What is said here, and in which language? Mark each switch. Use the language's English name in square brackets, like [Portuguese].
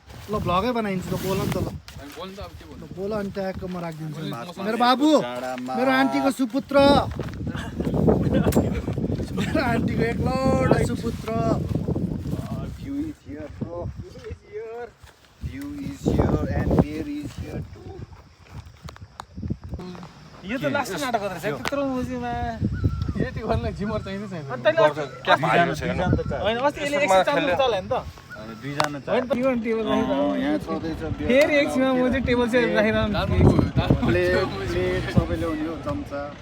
[Nepali] ल भ्लगै बनाइन्छ त बोल नि त ल हामी बोल्नु त अब के भन्नु बोल अनि ट्यागको म राखिदिन्छु मेरो बाबु मेरो आन्टीको सुपुत्र मेरो आन्टीको एकलौटा सुपुत्र [English] View is here, bro. View is here and beer is here too. [Nepali] यो त लास्ट नाटक गर्दै छ त्यत्रो मुजीमा यति गर्नलाई जिमर चाहिँदै छैन होइन अस्ति यसले एकछिन चाल्नु चल्यो नि त दुईजना होइन यो टेबल यहाँ चल्दैछ फेरि एकछिनमा म चाहिँ टेबल चाहिँ राखिरहनु प्लेट सबै ल्याउने हो चम्चा